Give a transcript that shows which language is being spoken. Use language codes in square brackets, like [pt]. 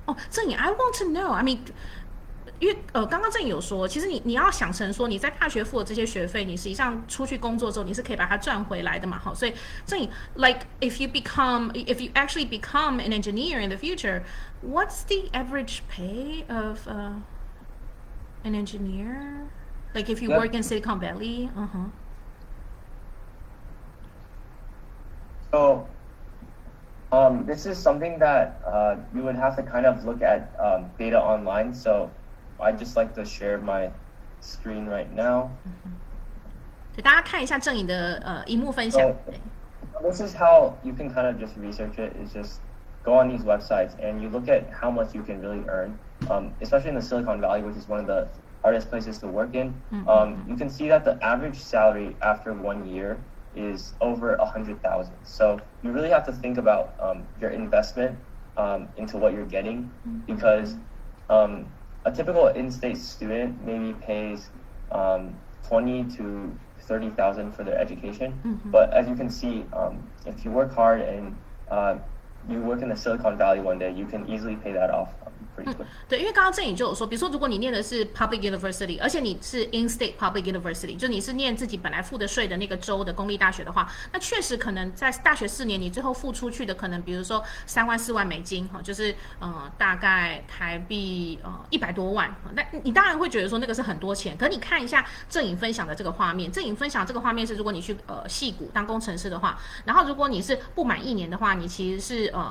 [zh] 郑颖 I want to know， I mean，因为刚刚郑颖有说，其实你要想成说你在大学付的这些学费，你实际上出去工作之后你是可以把它赚回来的嘛，所以郑颖 like if you actually become an engineer in the future, what's the average pay of an engineer? [en] Like if you work in Silicon Valley? So this is something that you would have to kind of look at data online. So I'd just like to share my screen right now. [zh] 给大家看一下郑颖的荧幕分享。 [en] This is how you can kind of just research it. Is just go on these websites and you look at how much you can really earn, especially in the Silicon Valley, which is one of the hardest places to work in. You can see that the average salary after 1 year is over 100,000. So you really have to think about your investment into what you're getting, because a typical in-state student maybe pays 20 to 30,000 for their education. But as you can see, if you work hard and you work in the Silicon Valley one day, you can easily pay that off pretty quick. [zh] 对，因为刚刚郑颖就有说，比如说如果你念的是 public university， 而且你是 in-state public university， 就你是念自己本来付的税的那个州的公立大学的话，那确实可能在大学4年，你最后付出去的可能，比如说3万4万美金，就是大概台币100多万，那你当然会觉得说那个是很多钱，可你看一下郑颖分享的这个画面，郑颖分享这个画面是如果你去矽谷当工程师的话，然后如果你是不满1年的话，你其实是